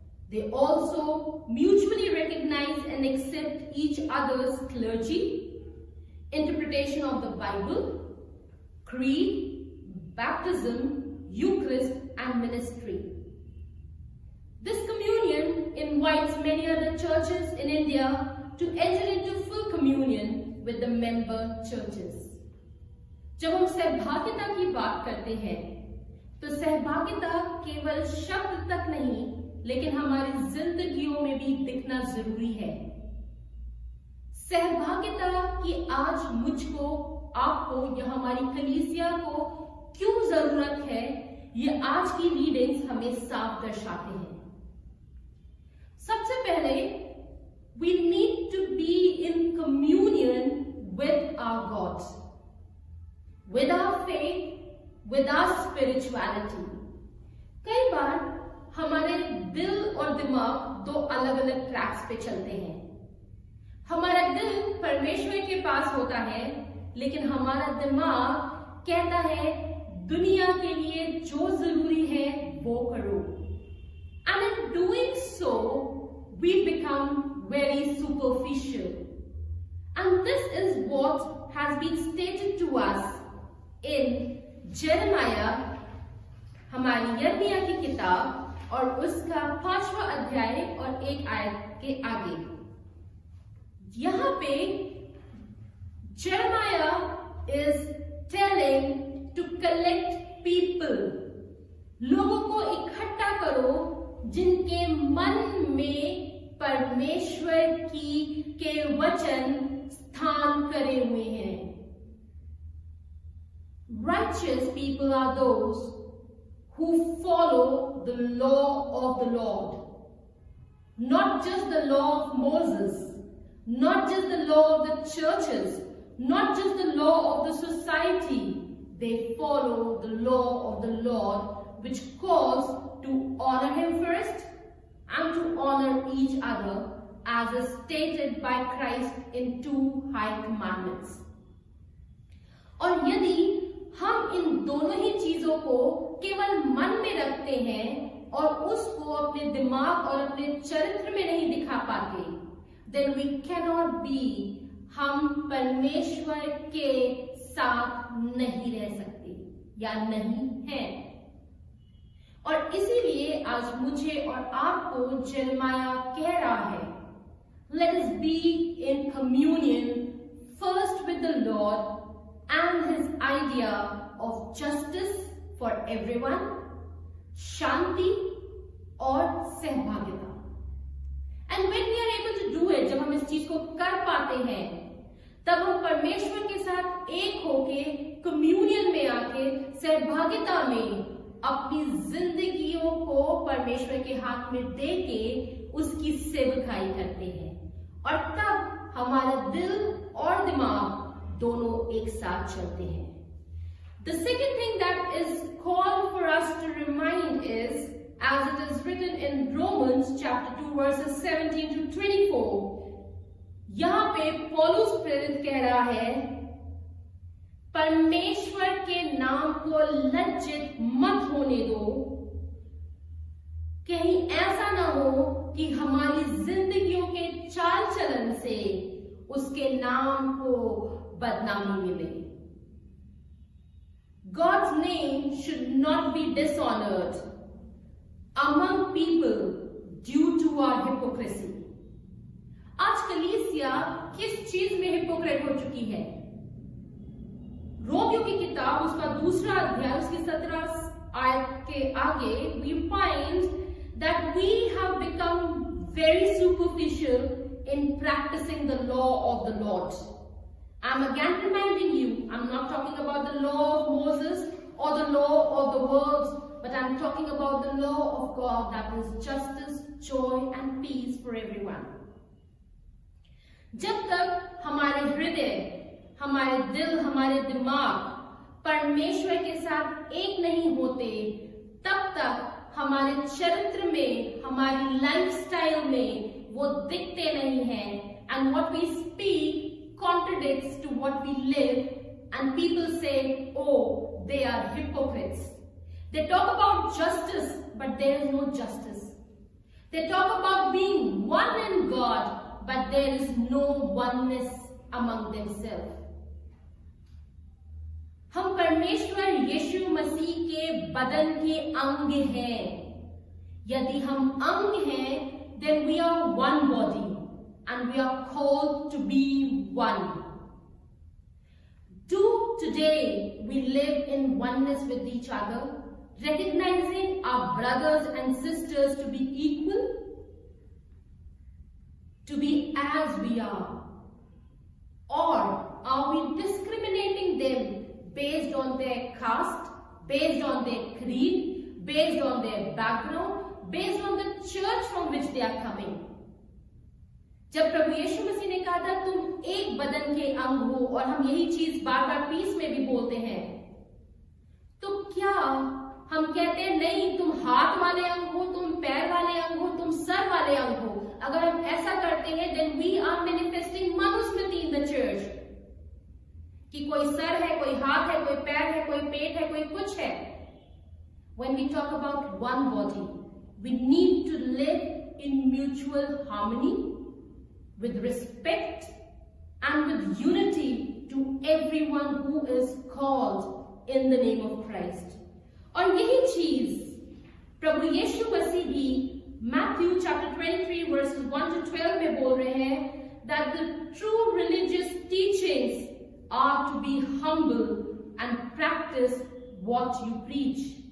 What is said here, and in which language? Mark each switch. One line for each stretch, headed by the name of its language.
English: They also mutually recognize and accept each other's clergy, interpretation of the Bible, creed, baptism, Eucharist, and ministry. This communion invites many other churches in India to enter into full communion with the member churches.
Hindi: जब हम सहभागिता की बात करते हैं, तो सहभागिता केवल शब्द तक नहीं, लेकिन हमारी जिंदगियों में भी दिखना जरूरी है। सहभागिता की आज मुझको, आपको या हमारी कलीसिया को क्यों जरूरत है, ये आज की रीडिंग्स हमें साफ दर्शाते हैं। सबसे पहले
English: we need to be in communion with our God, with our faith, with our spirituality.
Hindi: कई बार हमारे दिल और दिमाग दो अलग अलग ट्रैक्स पे चलते हैं। हमारा दिल परमेश्वर के पास होता है, लेकिन हमारा दिमाग कहता है दुनिया के लिए जो जरूरी है वो करो।
English: And in doing so, we become very superficial. And this is what has been stated to us in Jeremiah,
Hindi: हमारी यिर्मयाह की किताब, और उसका 5वां अध्याय और 1 आयत के आगे। यहाँ पे
English: Jeremiah is telling to collect people,
Hindi: लोगों को इकट्ठा करो जिनके मन में परमेश्वर के वचन स्थान करे हुए हैं।
English: Righteous people are those who follow the law of the Lord, not just the law of Moses, not just the law of the churches, not just the law of the society. They follow the law of the Lord, which calls to honor Him first and to honor each other, as is stated by Christ in 2 high commandments.
Hindi: और यदि हम इन दोनों ही चीजों को केवल मन में रखते हैं और उसको अपने दिमाग और अपने चरित्र में नहीं दिखा पाते,
English: then we cannot be,
Hindi: हम परमेश्वर के साथ नहीं रह सकते या नहीं हैं। और इसीलिए आज मुझे और आपको जेरेमाया कह रहा है,
English: let us be in communion first with the Lord and his idea of justice for everyone,
Hindi: शांति और सहभागिता।
English: And when we are able to do it,
Hindi: जब हम इस चीज को कर पाते हैं, तब हम परमेश्वर के साथ एक होके कम्युनियन में आके सहभागिता में अपनी जिंदगियों को परमेश्वर के हाथ में दे के उसकी सेवकाई करते हैं, और तब हमारा दिल और दिमाग दोनों एक साथ चलते हैं।
English: The second thing that is called for us to remind is, as it is written in Romans chapter 2 verses 17 to 24,
Hindi: यहां पे पौलुस प्रेरित कह रहा है, परमेश्वर के नाम को लज्जित मत होने दो, कहीं ऐसा ना हो कि हमारी जिंदगियों के चाल चलन से उसके नाम को बदनामी मिले।
English: God's name should not be dishonored among people due to our hypocrisy.
Hindi: आज कलीसिया किस चीज में हिपोक्रेट हो चुकी है? रोमियो की किताब उसका 2 अध्याय उसकी 17 आयत के आगे
English: we find that we have become very superficial in practicing the law of the Lord. I'm again reminding you, I'm not talking about the law of Moses or the law of the world, but I'm talking about the law of God that is justice, joy and peace for everyone.
Hindi: जब तक हमारे हृदय, हमारे दिल, हमारे दिमाग परमेश्वर के साथ एक नहीं होते, तब तक हमारे चरित्र में, हमारी लाइफस्टाइल में वो दिखते नहीं हैं,
English: and what we speak contradicts to what we live, and people say, oh, they are hypocrites. They talk about justice, but there is no justice. They talk about being one in God, but there is no oneness among themselves.
Hindi: हम परमेश्वर यीशु मसीह के बदन के अंग हैं। यदि हम अंग हैं,
English: then we are one body and we are called to be one. Do today we live in oneness with each other, recognizing our brothers and sisters to be equal, to be as we are? Or are we discriminating them based on their caste, based on their creed, based on their background, based on the church from which they are coming?
Hindi: जब प्रभु यीशु मसीह ने कहा था तुम एक बदन के अंग हो, और हम यही चीज बार बार पीस में भी बोलते हैं, तो क्या हम कहते हैं नहीं तुम हाथ वाले अंग हो, तुम पैर वाले अंग हो, तुम सर वाले अंग हो? अगर हम ऐसा करते हैं
English: then we are manifesting
Hindi: Manusmriti
English: in the church,
Hindi: कि कोई सर है, कोई हाथ है, कोई पैर है, कोई पेट है, कोई कुछ है.
English: When we talk about one body, we need to live in mutual harmony, with respect and with unity to everyone who is called in the name of Christ.
Hindi: और यही चीज प्रभु यीशु मसीह भी
English: Matthew chapter 23 verses 1 to 12
Hindi: में बोल रहे हैं
English: that the true religious teachings are to be humble and practice what you preach.